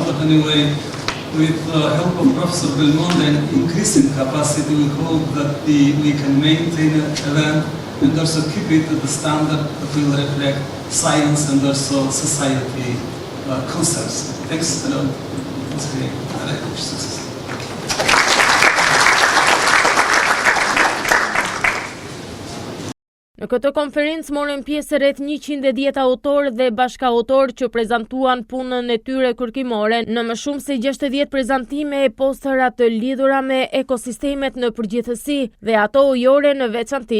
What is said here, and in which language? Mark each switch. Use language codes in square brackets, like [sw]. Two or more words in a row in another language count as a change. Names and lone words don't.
[en] But anyway, with the help of Professor Belmonte and increasing capacity, we hope that we can maintain an event and also keep it at the standard that will reflect science and also society concerns. Thanks a lot. That's great. I like success. [sq] Në këtë konferencë morën pjesë rreth 110 autorë dhe bashkëautorë që prezantuan punën e tyre kërkimore në më shumë se 60 prezantime e postera të lidhura me ekosistemet në përgjithësi dhe ato ujore në veçanti.